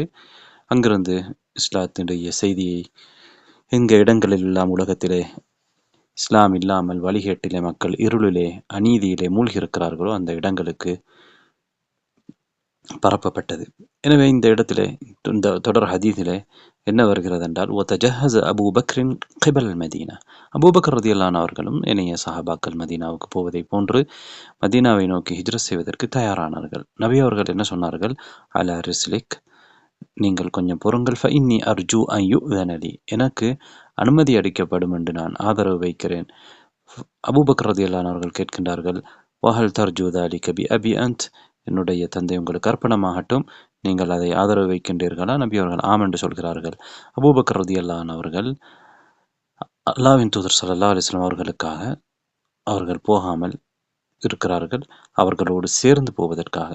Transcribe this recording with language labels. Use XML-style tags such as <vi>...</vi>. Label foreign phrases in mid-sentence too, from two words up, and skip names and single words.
<ta>அங்கிருந்து இஸ்லாத்தினுடைய செய்தியை எங்க இடங்களில் எல்லாம் உலகத்திலே இஸ்லாம் இல்லாமல் வழிகேட்டிலே மக்கள் இருளிலே அநீதியிலே மூழ்கியிருக்கிறார்களோ அந்த இடங்களுக்கு பரப்பப்பட்டது. எனவே இந்த இடத்திலே இந்த தொடர் ஹதீஸிலே என்ன வருகிறது என்றால்,</ta> <ar>وَتَجَهَّزَ أَبُو بَكْرٍ قِبَلَ الْمَدِينَةِ</ar> <ta>அபூபக்கர்</ta> <ar>رضي الله عنه</ar> <ta>அவர்களும் ஏனைய சஹாபாக்கள் மதீனாவுக்கு போவதை போன்று மதீனாவை நோக்கி ஹிஜ்ரத் செய்வதற்கு தயாரானார்கள். நபி அவர்கள் என்ன சொன்னார்கள்?</ta> <ar>على رسلك,</ar> <ta>நீங்கள் கொஞ்சம் பொறுங்கள்,</ta> <ar>فإني أرجو أن يؤذن لي,</ar> <ta>எனக்கு அனுமதி அளிக்கப்படும் என்று நான் ஆதரவு வைக்கிறேன். அபூபக்கர்</ta> <ar>رضي الله عنه</ar> <ta>அவர்கள் கேட்கின்றார்கள்,</ta> <ar>وهل ترجو ذلك بأبي أنت,</ar> <ta>என்னுடைய தந்தை உங்களுக்கு அர்ப்பணமாகட்டும், நீங்கள் அதை ஆதரவு வைக்கின்றீர்களா? நபி அவர்கள் ஆம் என்று சொல்கிறார்கள். அபூபக்கர்</ta> <ar>رضي الله عنه</ar> <ta>அவர்கள் அல்லாஹ்வின் தூதர்</ta> <ar>صلى الله عليه وسلم</ar> <ta>அவர்களுக்காக அவர்கள் போகாமல் இருக்கிறார்கள், அவர்களோடு சேர்ந்து போவதற்காக.</ta>